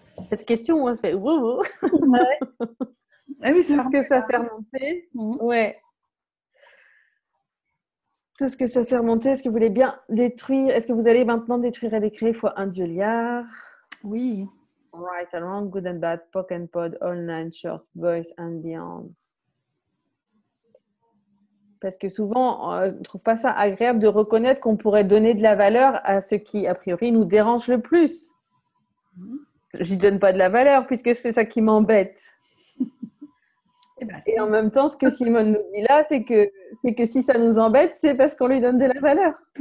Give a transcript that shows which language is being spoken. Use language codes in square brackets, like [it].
[fr] Cette question, on se fait Ouais. Ah oui, tout ce que ça fait remonter. Ouais. Tout ce que ça fait remonter, est-ce que vous voulez bien détruire? Est-ce que vous allez maintenant détruire et décréer fois 1 Dieu liard? Oui. [en] Right and wrong, good and bad, pock and pod, all nine short, boys and beyond. [fr] Parce que souvent, on ne trouve pas ça agréable de reconnaître qu'on pourrait donner de la valeur à ce qui, a priori, nous dérange le plus. J'y donne pas de la valeur puisque c'est ça qui m'embête. Et en même temps, ce que Simone nous dit là, c'est que si ça nous embête, c'est parce qu'on lui donne de la valeur.